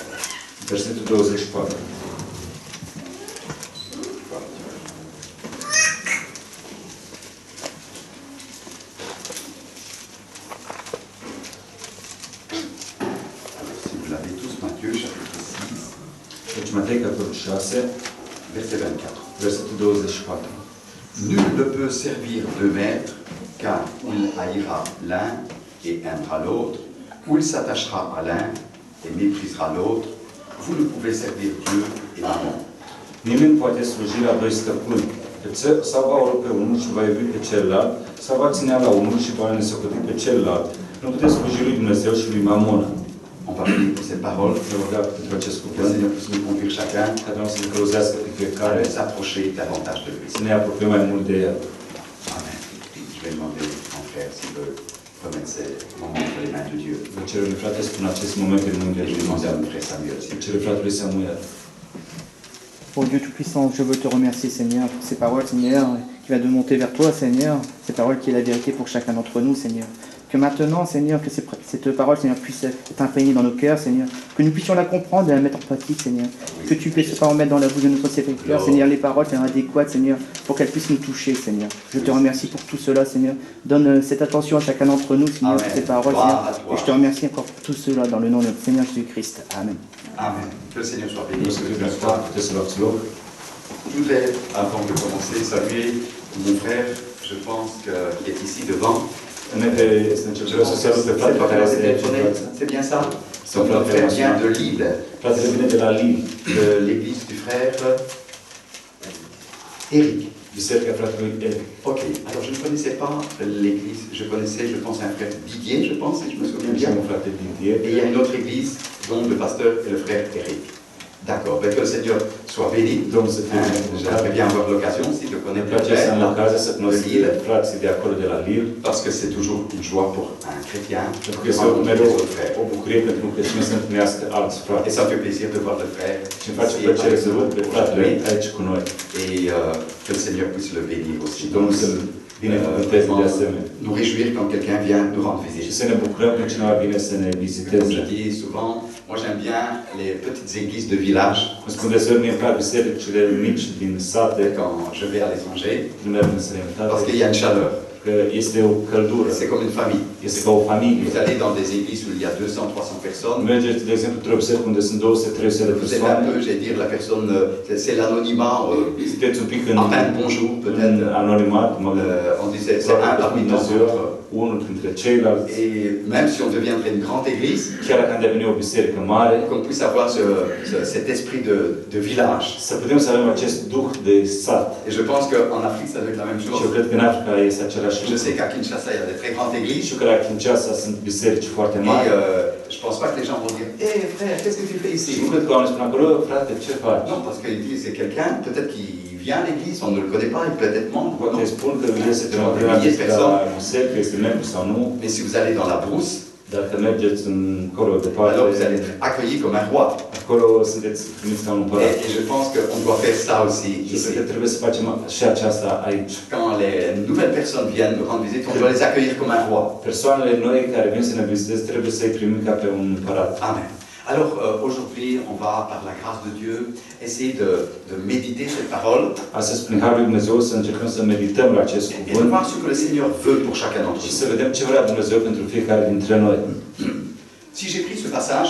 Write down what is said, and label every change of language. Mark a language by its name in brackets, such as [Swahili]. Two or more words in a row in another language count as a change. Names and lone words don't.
[Romanian] Versetul 24. [French] Si vous l'avez tous, Matthieu, chapitre 6, [Romanian] Deci Matei, capitolul 6, [French] verset 24. [Romanian] versetul 24. [French] Nul ne peut servir deux maîtres, car il haïra l'un et aimera l'autre, ou il s'attachera à l'un et méprisera l'autre. Vous ne pouvez servir Dieu et Mammon. [Romanian] Nimeni nu poate sluji la doi stăpâni. Sau va urâ pe unul și va iubi pe celălalt, sau va ținea la unul și va nesocoti pe celălalt. Nu puteți sluji lui Dumnezeu și lui Mamon. [French] On va prier pour cette parole. [Romanian] Ne rugăm pentru acest [French] Que le [Romanian] cuvânt, [French] Seigneur puisse nous conduire chacun [Romanian] ca Domnul să ne călăuzească pe [French] à [Romanian] fiecare, [French] s'approcher davantage de lui. [Romanian] să ne apropiem mai mult de El. Amen. [French] Je vais demander mon frère s'il veut remettre ces moments entre les mains de Dieu. [Romanian] Vă cer, frate, spun acest moment în mâinile [French] Et je lui vais demander à [Romanian] Dumnezeu. [French] mon frère Samuel [Romanian] Vă [French] s'il [Romanian] cer, fratele Samuel. [French] Oh Dieu Tout-Puissant, je veux te remercier Seigneur pour ces paroles Seigneur qui va de monter vers toi Seigneur, ces paroles qui est la vérité pour chacun d'entre nous Seigneur. Que maintenant Seigneur, que cette parole Seigneur puisse être imprégnée dans nos cœurs Seigneur, que nous puissions la comprendre et la mettre en pratique Seigneur, que tu puisses pas en mettre dans la bouche de notre serviteur Seigneur les paroles Seigneur, adéquates Seigneur, pour qu'elles puissent nous toucher Seigneur. Je te remercie pour tout cela Seigneur, donne cette attention à chacun d'entre nous Seigneur, pour ces paroles Seigneur, et je te remercie encore pour tout cela dans le nom de notre Seigneur Jésus-Christ. Amen. Amen. Que le Seigneur soit béni. [Romanian] Vreau să fiu binecuvântat, puteți să luați loc. [French] Je voudrais, avant de commencer, saluer mon frère, je pense, qui est ici devant. [Romanian] Înainte să încep, vreau să salut pe [French] C'est [Romanian] fratele [French] pas [Romanian] care [French] comment [Romanian] este [French] c'est [Romanian] aici. [French] téléphoné, c'est bien ça. Donc notre frère vient de Lille, [Romanian] Fratele vine de la Lille, [French] de l'église du frère Éric. [Romanian] biserica fratelui Eric. [French] Ok, alors je ne connaissais pas l'église, je connaissais, je pense, un frère Didier, je pense, si je me souviens [Romanian] Și [French] bien. [Romanian] un frate Didier. [French] Et il y a une autre église dont le pasteur est le frère Éric. D'accord, ben que le Seigneur soit béni. [Romanian] Domnul să fie [French] J'aimerais bien avoir l'occasion, si je connais [Romanian] Îmi [French] bien [Romanian] place să am ocazia să cunosc Lille, frații de acolo de la Lille, [French] parce que c'est toujours une joie pour un chrétien [Romanian] pentru că [French] de [Romanian] este [French] rencontrer [Romanian] mereu [French] les autres frères. [Romanian] o bucurie pentru un creștin să întâlnească alți [French] Et [Romanian] frați. [French] ça me fait plaisir de voir le frère [Romanian] Și îmi face [French] ici [Romanian] plăcere [French] avec [Romanian] să văd pe [French] nous [Romanian] fratele [French] aujourd'hui. [Romanian] aici cu noi. [French] Et que le Seigneur puisse le bénir aussi. [Romanian] Și Domnul să-l binecuvânteze de asemenea. [French] Nous réjouir quand quelqu'un vient nous rendre [Romanian] Și [French] visite. [Romanian] să ne bucurăm când cineva vine să ne [French] Comme je [Romanian] viziteze. [French] dis souvent, moi j'aime bien les petites églises de village. [Romanian] Cum spun deseori, mie îmi plac bisericile mici din sate, [French] Quand je vais à l'étranger, [Romanian] când merg în [French] parce [Romanian] străinătate, [French] qu'il y a une chaleur. [Romanian] că este o căldură, [French] C'est comme une famille. [Romanian] este ca o familie. [French] Vous allez dans des églises où il y a 200-300 personnes. [Romanian] Mergeți, de exemplu, într-o biserică unde sunt 200-300 de [French] Vous êtes un [Romanian] persoane, [French] peu, j'allais dire, la personne, c'est l'anonymat. [Romanian] sunteți un pic în, [French] Enfin, bonjour [Romanian] în [French] peut-être. [Romanian] anonimat, [French] On disait, c'est un parmi tant d'autres. [Romanian] unul dintre ceilalți, [French] Et même si on deviendrait une grande église, [Romanian] chiar dacă am deveni o biserică mare, [French] qu'on puisse avoir cet esprit de village. [Romanian] să putem să avem acest duh de sat. [French] Et je pense qu'en Afrique, ça doit être la même [Romanian] Și eu [French] chose. [Romanian] cred că în Africa este același [French] Je [Romanian] lucru. [French] sais qu'à Kinshasa, il y a des très grandes églises. [Romanian] Și că la Kinshasa sunt biserici foarte [French] Et [Romanian] mari. [French] je pense pas que les gens vont dire, hé frère, qu'est-ce que tu fais [Romanian] Și nu [French] ici? [Romanian] cred că oamenii spun acolo, frate, ce faci? [French] Non, parce qu'ils disent, c'est quelqu'un, peut-être qui vient à l'église, on ne le connaît pas, il peut être membre. [Romanian] Poate [French] Non. [Romanian] spun că este [French] De [Romanian] cineva [French] milliers de [Romanian] la [French] personnes. [Romanian] biserică, este membru sau nu, [French] Mais si vous allez dans la brousse, [Romanian] dacă mergeți încolo departe, [French] alors vous allez être accueilli comme un roi. [Romanian] acolo sunteți primiți ca un împărat. [French] Et je pense qu'on doit faire ça aussi [Romanian] Și [French] ici. [Romanian] cred că trebuie să facem și aceasta aici. [French] Quand les nouvelles personnes viennent nous rendre visite, on doit les accueillir comme un roi. [Romanian] Persoanele noi care vin să ne viziteze trebuie să-i primim ca pe un împărat. Amen. [French] Alors aujourd'hui, on va, par la grâce de Dieu, essayer de méditer cette parole [Romanian] Astăzi, prin Harul lui Dumnezeu, să încercăm să medităm la acest [French] et de [Romanian] cuvânt [French] voir ce que le Seigneur veut pour chacun d'entre [Romanian] și [French] nous. [Romanian] să vedem ce vrea Dumnezeu pentru fiecare dintre noi. [French] Si j'ai pris ce passage,